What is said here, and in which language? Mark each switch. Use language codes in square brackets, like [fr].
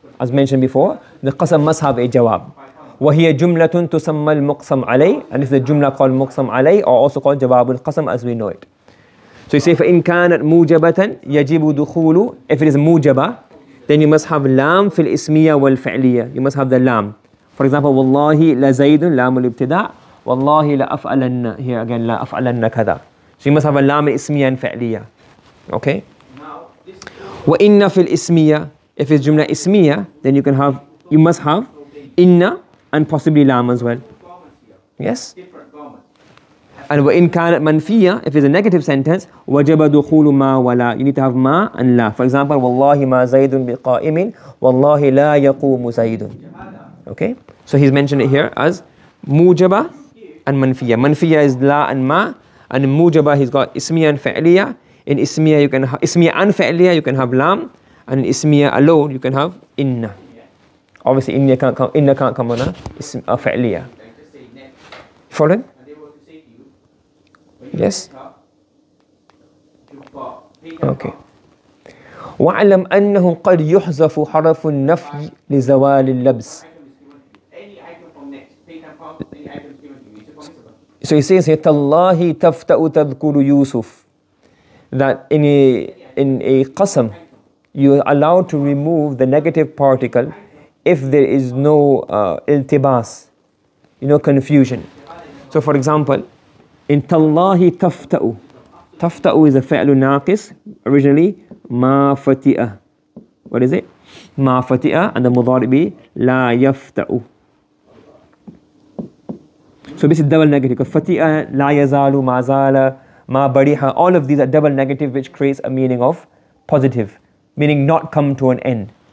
[en] As mentioned before, the qasam must have a jawab. [ar] وهي جملة تسمى المقسم عليه, [en] and it's the jumla called مقسم عليه, or also called [ar] جواب القسم [en] as we know it. So you say [ar] فإن كانت موجبة يجب دخول. [en] If it is موجبة, then you must have [ar] لام في الاسمية والفعلية. [en] You must have the lam. For example, [ar] والله لزيد لام الابتداء, والله لأفعلن. [en] Here again [ar] لأفعلن كذا. [en] So you must have a [ar] لام الاسمية [en] and فعلية. Okay. [ar] وإن في الاسمية. [en] If it's jumla ismiya, then you must have inna and possibly lam as well. Yes? And [ar] وإن كانت منفية, [en] if it's a negative sentence, [ar] وجب دخول ما ولا. [en] You need to have ma and la. For example, والله ما زيد بقائم, والله لا يقوم زيد. Okay? So he's mentioned it here as mujaba and manfiya. Manfiya is la and ma, and in mujaba he's got ismiya and fa'liya. In ismiya you can have ismiya and fa'liya, you can have lam. And in ismiya alone, you can have inna. Obviously, inna can't come on a fa'liya. Following? And they were to say to you, Yes. you've got [ar] Okay. وَاعْلَمْ أَنَّهُ قَدْ يُحْذَفُ حَرَفُ النَّفْيِ لِزَوَالِ اللَّبْسِ. [en] any item from next, pay 10 pounds, any item is given to you. It's a permissible. So he says here, [ar] تَاللَّهِ تَفْتَأُ تَذْكُرُ يُوسُف. [en] That in a qasam, you are allowed to remove the negative particle if there is no iltibas, confusion. So for example, in [ar] تَاللَّهِ تَفْتَأُ. تَفْتَأُ [en] is a [ar] فعل ناقص, [en] originally [ar] ما فتئة. [en] What is it? [ar] ما فتئة, [en] and the mudari be [ar] لا يفتأ. [en] So this is double negative, because fati'a, la yazalu, ma zala, ma bariha, all of these are double negative, which creates a meaning of positive, meaning not come to an end.